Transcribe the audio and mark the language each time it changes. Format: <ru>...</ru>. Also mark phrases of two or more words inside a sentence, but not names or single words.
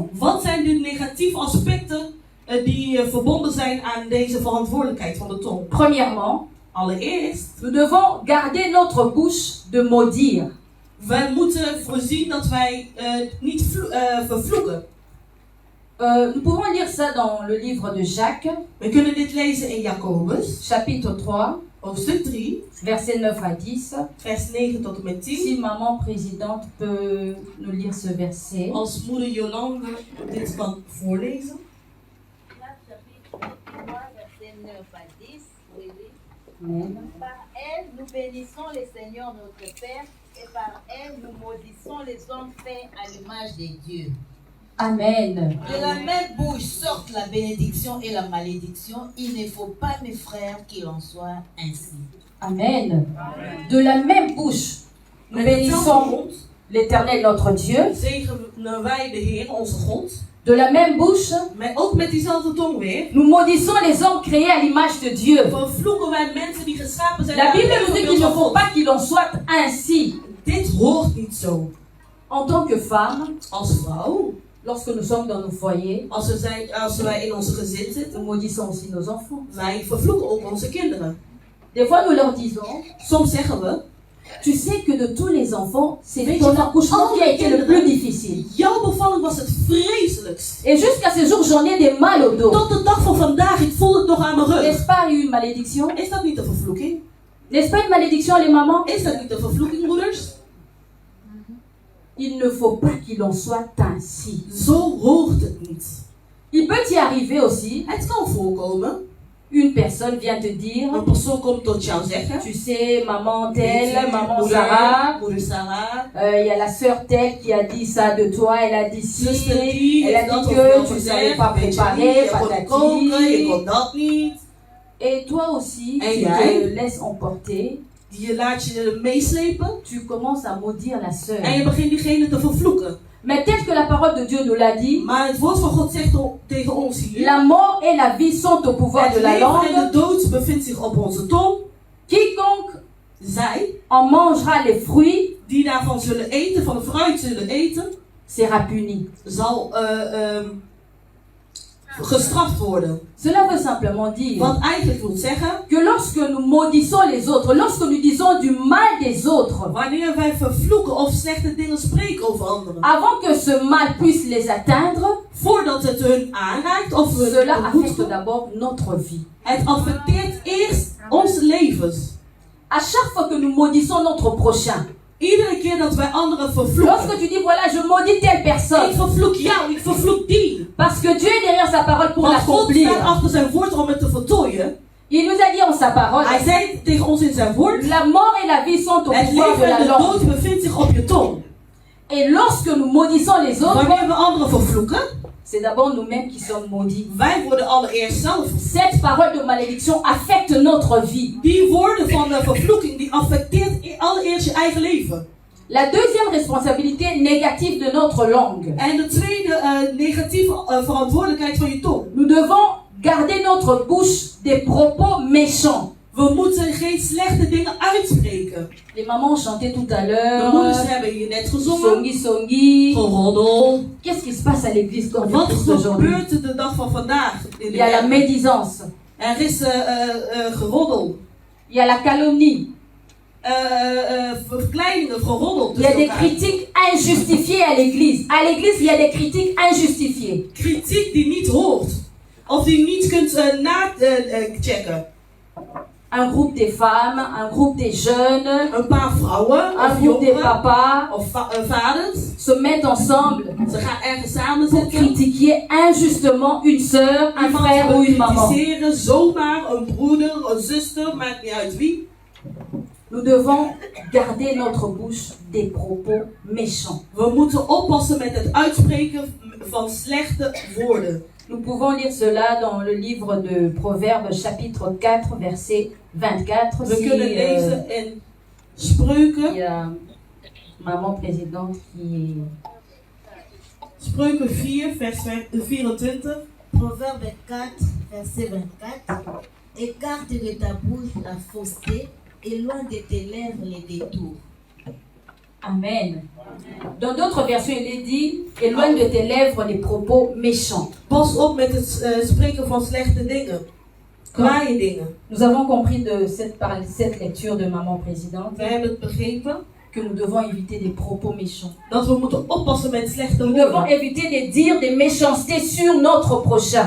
<nl>Wat zijn de negatieve aspecten die verbonden zijn aan deze verantwoordelijkheid van de tong?</nl> <fr>Premièrement,</fr> <nl>Allereerst,</nl> <fr>nous devons garder notre bouche de maudire.</fr> <nl>wij moeten voorzien dat wij niet vervloeken.</nl> <fr>Nous pouvons lire ça dans le livre de Jacques,</fr> <nl>We kunnen dit lezen in Jacobus,</nl> <fr>chapitre 3,</fr> <nl>hoofdstuk 3,</nl> <fr>versets 9 à 10.</fr> <nl>vers 9 tot en met 10.</nl> <fr>Si maman présidente peut nous lire ce verset.</fr> <nl>Als moeder Jolande dit kan voorlezen.</nl> <fr>Jacques chapitre 3, verset 9 à 10. Oui, oui. Amen. Par elle, nous bénissons le Seigneur notre Père, et par elle, nous maudissons les hommes faits à l'image de Dieu. Amen. De la même bouche sortent la bénédiction et la malédiction. Il ne faut pas, mes frères, qu'il en soit ainsi. Amen. De la même bouche, nous bénissons l'Éternel notre Dieu.</fr> <nl>Zegenen wij de Heer, onze God.</nl> <fr>De la même bouche,</fr> <nl>Maar ook met diezelfde tong weer.</nl> <fr>nous maudissons les hommes créés à l'image de Dieu.</fr> <nl>Vervloeken wij mensen die geschapen zijn.</nl> <fr>La</fr> <nl>naar</nl> <fr>Bible</fr> <nl>het</nl> <fr>nous dit</fr> <nl>beeld</nl> <fr>qu'il ne</fr> <nl>van</nl> <fr>faut</fr> <nl>God.</nl> <fr>pas qu'il en soit ainsi.</fr> <nl>Dit hoort niet zo.</nl> <fr>En tant que femme,</fr> <nl>Als vrouw,</nl> <fr>lorsque nous sommes dans nos foyers,</fr> <nl>als wij in onze gezin zitten,</nl> <fr>nous maudissons aussi nos enfants.</fr> <nl>wij vervloeken ook onze kinderen.</nl> <fr>Des fois, nous leur disons,</fr> <nl>Soms zeggen we,</nl> <fr>tu sais que de tous les enfants, c'est ton accouchement qui a été le plus difficile.</fr> <nl>jouw bevalling was het vreselijkst.</nl> <fr>Et jusqu'à ce jour, j'en ai des mal au dos.</fr> <nl>Tot de dag van vandaag, ik voel het nog aan mijn rug.</nl> <fr>N'est-ce pas une malédiction?</fr> <nl>Is dat niet een vervloeking?</nl> <fr>N'est-ce pas une malédiction, les mamans?</fr> <nl>Is dat niet een vervloeking, moeders?</nl> <fr>Il ne faut pas qu'il en soit ainsi.</fr> <nl>Zo hoort het niet.</nl> <fr>Il peut y arriver aussi,</fr> <nl>Het kan voorkomen.</nl> <fr>une personne vient te dire,</fr> <nl>Een persoon komt tot jou zeggen.</nl> <fr>tu sais, maman</fr> <nl>Weet je,</nl> <fr>telle, maman Sarah,</fr> <nl>moeder Sarah.</nl> <fr>il y a la sœur telle qui a dit ça de toi, elle a dit ci,</fr> <nl>Zuster die</nl> <fr>elle a</fr> <nl>heeft dat</nl> <fr>dit</fr> <nl>of</nl> <fr>que</fr> <nl>dat</nl> <fr>tu ne</fr> <nl>gezegd.</nl> <fr>savais pas</fr> <nl>Weet je</nl> <fr>préparer,</fr> <nl>niet, je kon koken, je kon</nl> <fr>patati.</fr> <nl>dat niet.</nl> <fr>Et toi aussi, Et tu</fr> <nl>jij?</nl> <fr>te laisses emporter,</fr> <nl>Je laat je meeslepen.</nl> <fr>tu commences à maudire la sœur.</fr> <nl>En je begint diegene te vervloeken.</nl> <fr>Mais tel que la parole de Dieu nous l'a dit,</fr> <nl>Maar het woord van God zegt tegen ons hier.</nl> <fr>la mort et la vie sont au pouvoir de</fr> <nl>Het</nl> <fr>la</fr> <nl>leven en de</nl> <fr>langue.</fr> <nl>dood bevindt zich op onze tong.</nl> <fr>Quiconque</fr> <nl>Zij,</nl> <fr>en mangera les fruits</fr> <nl>die daarvan zullen eten, van de fruit zullen eten,</nl> <fr>sera puni.</fr> <nl>zal gestraft worden.</nl> <fr>Cela veut simplement dire</fr> <nl>Wat eigenlijk wil zeggen,</nl> <fr>que lorsque nous maudissons les autres, lorsque nous disons du mal des autres,</fr> <nl>wanneer wij vervloeken of slechte dingen spreken over anderen,</nl> <fr>avant que ce mal puisse les atteindre,</fr> <nl>voordat het hun aanraakt of</nl> <fr>cela</fr> <nl>hun</nl> <fr>affecte</fr> <nl>behoeft,</nl> <fr>d'abord notre vie.</fr> <nl>het affecteert eerst onze levens.</nl> <fr>À chaque fois que nous maudissons notre prochain,</fr> <nl>Iedere keer dat wij anderen vervloeken.</nl> <fr>lorsque tu dis voilà, je maudis telle personne,</fr> <nl>Ik vervloek jou, ik vervloek die.</nl> <fr>parce que Dieu est derrière sa parole pour</fr> <nl>Want God</nl> <fr>l'accomplir.</fr> <nl>staat achter zijn woord om het te voltooien.</nl> <fr>Il nous a dit en sa parole,</fr> <nl>Hij zei tegen ons in zijn woord,</nl> <fr>la mort et la vie sont au</fr> <nl>het</nl> <fr>pouvoir de</fr> <nl>leven en</nl> <fr>la</fr> <nl>de</nl> <fr>langue.</fr> <nl>dood bevindt zich op je tong.</nl> <fr>Et lorsque nous maudissons les autres,</fr> <nl>Wanneer we anderen vervloeken,</nl> <fr>c'est d'abord nous-mêmes qui sommes maudits.</fr> <nl>wij worden allereerst zelf vervloekt.</nl> <fr>Cette parole de malédiction affecte notre vie.</fr> <nl>Die woorden van de vervloeking, die affecteert allereerst je eigen leven.</nl> <fr>La deuxième responsabilité négative de notre langue.</fr> <nl>En de tweede negatieve verantwoordelijkheid van je tong.</nl> <fr>Nous devons garder notre bouche des propos méchants.</fr> <nl>We moeten geen slechte dingen uitspreken.</nl> <fr>Les mamans ont chanté tout à</fr> <nl>De</nl> <fr>l'heure.</fr> <nl>moeders hebben hier net gezongen.</nl> <ln>Songi Songi.</ln> <nl>Geroddel.</nl> <fr>Qu'est-ce qui se passe à l'église quand</fr> <nl>Wat</nl> <fr>aujourd'hui?</fr> <nl>gebeurt er de dag van vandaag in</nl> <fr>Il</fr> <nl>de</nl> <fr>y a la</fr> <nl>kerk?</nl> <fr>médisance.</fr> <nl>Er is geroddel.</nl> <fr>Il y a la calomnie.</fr> <nl>Verkleiningen, geroddel.</nl> <fr>Il y a des</fr> <nl>elkaar.</nl> <fr>critiques injustifiées à l'église. À l'église, il y a des critiques injustifiées.</fr> <nl>Kritiek die niet hoort. Of die niet kunt checken.</nl> <fr>Un groupe des femmes, un groupe des jeunes,</fr> <nl>Een paar vrouwen</nl> <fr>un</fr> <nl>of</nl> <fr>groupe des</fr> <nl>jongeren</nl> <fr>papas</fr> <nl>of vaders.</nl> <fr>se mettent ensemble</fr> <nl>Ze gaan ergens samen</nl> <fr>pour</fr> <nl>zitten.</nl> <fr>critiquer injustement une sœur, un frère ou une maman.</fr> <nl>Kritiseren zomaar een broeder, een zuster, maakt niet uit wie.</nl> <fr>Nous devons garder notre bouche des propos méchants.</fr> <nl>We moeten oppassen met het uitspreken van slechte woorden.</nl> <fr>Nous pouvons lire cela dans le livre de Proverbes chapitre 4 verset 24.</fr> <nl>We kunnen lezen in</nl> <fr>il</fr> <nl>Spreuken,</nl> <fr>y a maman présidente qui</fr> <nl>Spreuken 4 vers 24.</nl> <fr>Proverbe 4, verset 24. Écarte de ta bouche la fausseté et loin de tes lèvres les détours. Amen. Dans d'autres versions, il est dit éloigne de tes lèvres les propos méchants.</fr> <nl>Pas op met het spreken van slechte dingen. Kwaaie dingen.</nl> <fr>Nous avons compris de cette lecture de maman présidente</fr> <nl>We hebben het begrepen</nl> <fr>que nous devons éviter des propos méchants.</fr> <nl>dat we moeten oppassen met slechte</nl> <fr>Nous devons</fr> <nl>woorden.</nl> <fr>éviter de dire des méchancetés sur notre prochain.</fr>